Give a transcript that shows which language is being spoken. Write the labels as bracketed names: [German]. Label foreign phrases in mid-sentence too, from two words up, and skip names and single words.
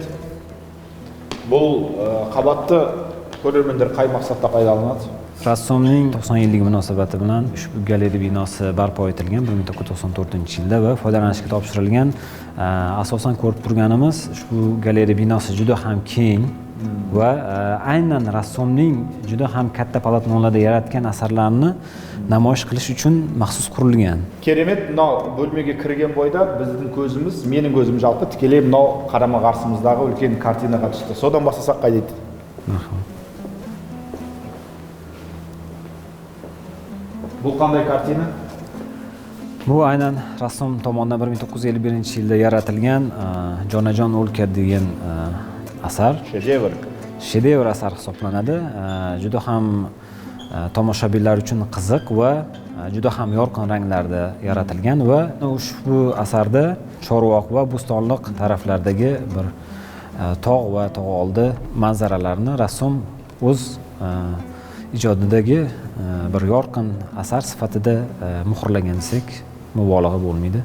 [Kazakh] Бұл қабатты көрермендер қай мақсатта пайдаланады? [Uzbek] Rassomning 90 yilligi munosabati bilan ushbu galeriya binosi barpo etilgan 1994-yilda va foydalanishga topshirilgan. Asosan ko'rib turganimiz ushbu galeriya binosi juda ham keng va aynan rassomning juda ham katta polotnolarda yaratgan asarlarini namoyish qilish uchun maxsus qurilgan. [Kazakh] Керемет, мынау бөлмеге кірген бойда біздің көзіміз, менің көзім жалпы тікелей мынау қарама-қарсымыздағы үлкен картинаға түсті. Содан бастасақ қай дейді? Бұл қандай картина? [Uzbek] Bu aynan rassom tomonidan 1951-yilda yaratilgan Jonajon o'lka degan asar. [Kazakh] Шедевр. [Uzbek] Shedevr asar hisoblanadi. Juda ham tomoshabinlar uchun qiziq va juda ham yorqin ranglarda yaratilgan va ushbu asarda Chorvoq va Bo'stonliq taraflaridagi bir tog' va tog' oldi manzaralarini rassom o'z ijodidagi bir yorqin asar sifatida muhrlagan desak mubolag'a bo'lmaydi.